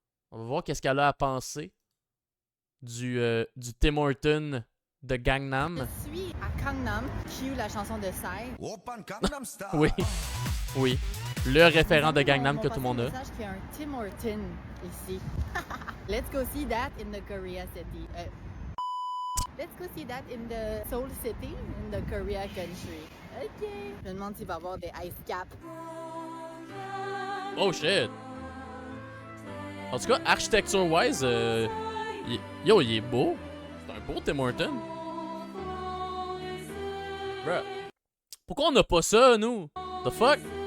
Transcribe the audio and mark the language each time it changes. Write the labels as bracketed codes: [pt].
[fr] On va voir qu'est-ce qu'elle a à penser du Tim Hortons de Gangnam. Je suis à Gangnam, cue la chanson de Psy. Oui. Oui. Le référent de Gangnam que tout le monde a. On va passer le message qu'il y a un Tim Hortons ici. [en] Let's go see that in the Korea city. Let's go see that in the Seoul city, in the Korea country. OK. [fr] Je me demande s'il va y avoir des ice caps. [en] Oh shit! [fr] En tout cas, architecture-wise, yo, il est beau. C'est un beau Tim Hortons. Bruh. Pourquoi on n'a pas ça, nous? [en] The fuck?